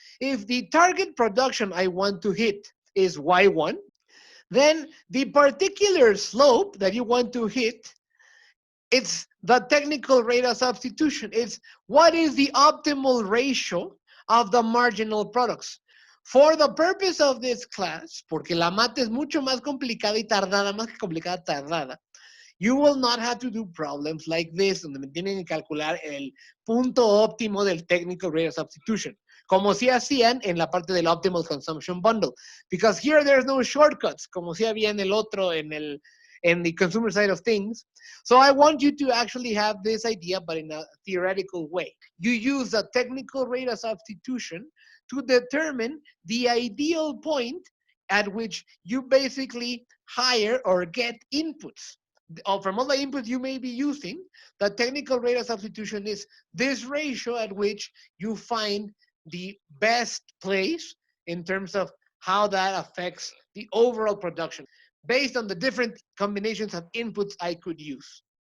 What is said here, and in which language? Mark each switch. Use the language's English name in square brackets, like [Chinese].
[English] If the target production I want to hit is Y1, then the particular slope that you want to hit, it's the technical rate of substitution. It's what is the optimal ratio of the marginal products. For the purpose of this class, [Spanish] porque la mate es mucho más complicada y tardada, más que complicada, tardada, [English] you will not have to do problems like this, [Spanish] donde me tienen que calcular el punto óptimo del technical rate of substitution, como si hacían en la parte del optimal consumption bundle. [English] Because here there's no shortcuts, [Spanish] como si había en el otro, [English] in the consumer side of things. So I want you to actually have this idea, but in a theoretical way. You use the technical rate of substitution to determine the ideal point at which you basically hire or get inputs. From all the inputs you may be using, the technical rate of substitution is this ratio at which you find the best place in terms of how that affects the overall production, based on the different combinations of inputs I could use.